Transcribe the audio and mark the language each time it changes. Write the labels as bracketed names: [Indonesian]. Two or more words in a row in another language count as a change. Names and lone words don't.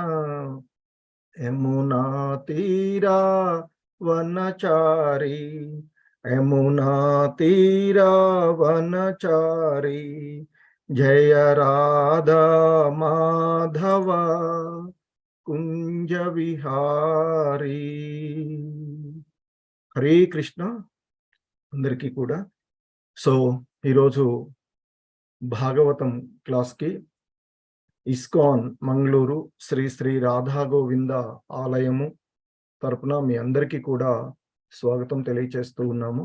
[Hindi] यमुना तीरा वनचारी। यमुना तीरा वनचारी। जय राधा माधव कुंज विहारी। [Telugu] హరే కృష్ణ అందరికీ కూడా. సో ఈరోజు భాగవతం క్లాస్కి ఇస్కాన్ మంగళూరు శ్రీ శ్రీ రాధా గోవింద ఆలయము తరపున మీ అందరికీ కూడా స్వాగతం తెలియచేస్తూ ఉన్నాము.